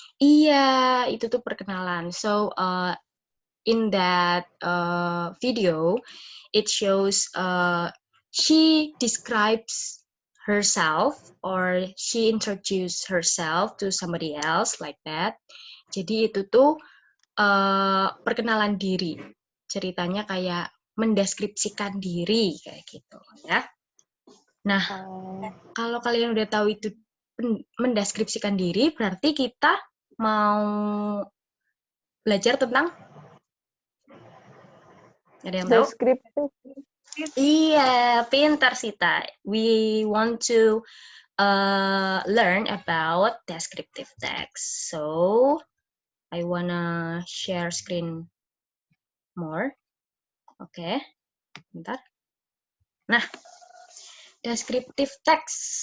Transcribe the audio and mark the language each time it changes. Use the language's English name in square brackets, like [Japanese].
[Indonesian] Iya, itu tuh perkenalan. [English] So, in that video, it shows she describes herself or she introduce herself to somebody else like that. [Indonesian] Jadi itu tuh perkenalan diri. Ceritanya kayak mendeskripsikan diri kayak gitu ya. Nah, kalau kalian udah tahu itu mendeskripsikan diri, berarti kita mau belajar tentang ada yang tahu? Deskriptif. Iya, pintar Sita. [English] We want to learn about descriptive text. So, I wanna share screen more. [Indonesian] Oke, bentar. Nah, descriptive text.